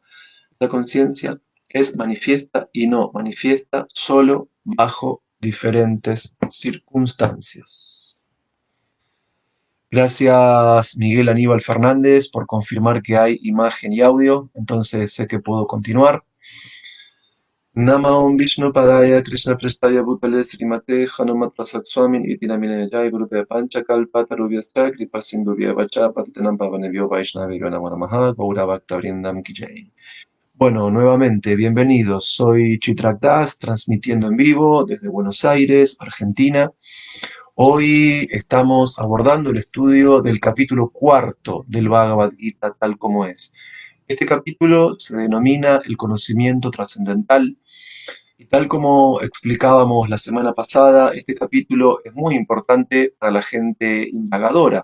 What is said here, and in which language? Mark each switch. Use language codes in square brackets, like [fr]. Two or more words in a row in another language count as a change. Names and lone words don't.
[es] Esta conciencia es manifiesta y no manifiesta solo bajo diferentes circunstancias. Gracias Miguel Aníbal Fernández por confirmar que hay imagen y audio, entonces sé que puedo continuar. [sa] Nama Om Vishnu Padaya Krishna Prestaya Bhutale Srimate Hanumat Prasad Swamin Iti Namine Jai Gurudeva Pancha Kalpata Rubhyascha Kripa Sindhuvya Vacha Patitanam Pavanebhyo Vaishnavibhyo Namo Namaha Gaura Bhakta Vrindam Ki Jai. [es] Bueno, nuevamente, bienvenidos. Soy Chitrak Das, transmitiendo en vivo desde Buenos Aires, Argentina. Hoy estamos abordando el estudio del capítulo cuarto del Bhagavad Gita tal como es. Este capítulo se denomina el conocimiento trascendental y tal como explicábamos la semana pasada, este capítulo es muy importante para la gente indagadora.